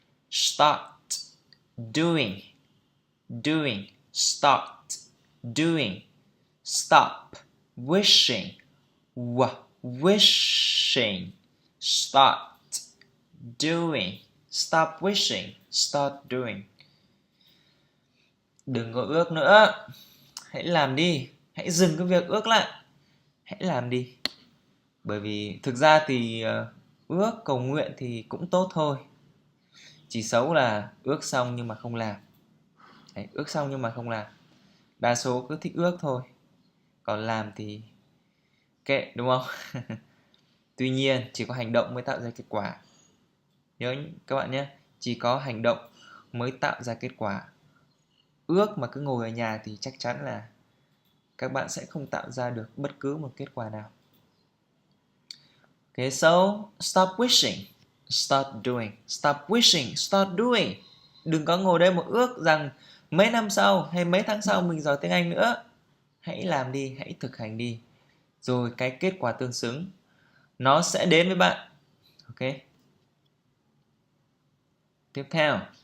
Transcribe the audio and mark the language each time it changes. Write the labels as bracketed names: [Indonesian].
[English] Start doing, doing, start doing, stop wishing, wishing, start doing, stop wishing, start doing. [Vietnamese] Đừng có ước nữa, hãy làm đi, hãy dừng cái việc ước lại, hãy làm đi. Bởi vì thực ra thì ước cầu nguyện thì cũng tốt thôi. Chỉ xấu là ước xong nhưng mà không làm. Đấy, ước xong nhưng mà không làm. Đa số cứ thích ước thôi. Còn làm thì kệ, đúng không? Tuy nhiên chỉ có hành động mới tạo ra kết quả. Nhớ các bạn nhé, chỉ có hành động mới tạo ra kết quả. Ước mà cứ ngồi ở nhà thì chắc chắn là các bạn sẽ không tạo ra được bất cứ một kết quả nào. [English] Okay, so stop wishing, start doing. Stop wishing, start doing. [Vietnamese] Đừng có ngồi đây một ước rằng mấy năm sau hay mấy tháng sau mình giỏi tiếng Anh nữa. Hãy làm đi, hãy thực hành đi. Rồi cái kết quả tương xứng nó sẽ đến với bạn. [English] Ok. [Vietnamese] Tiếp theo.